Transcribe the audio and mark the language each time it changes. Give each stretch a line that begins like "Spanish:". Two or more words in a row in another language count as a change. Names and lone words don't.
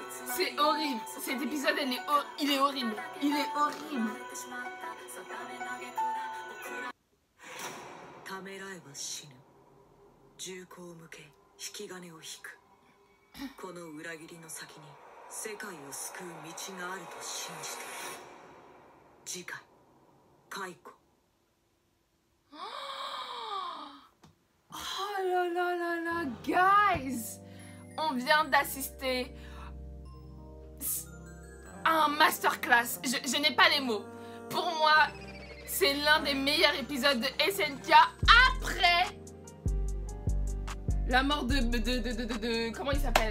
French: C'est horrible. Cet épisode, il est horrible. Il est horrible.
Japanese: ためらえば死ぬ。銃口を向け引き金を引く。この裏切りの先に世界を救う道があると信じている。次回解雇。
French: Oh là là là là, guys, on vient d'assister à un masterclass. Je n'ai pas les mots. Pour moi, c'est l'un des meilleurs épisodes de SNK après la mort de comment il s'appelle?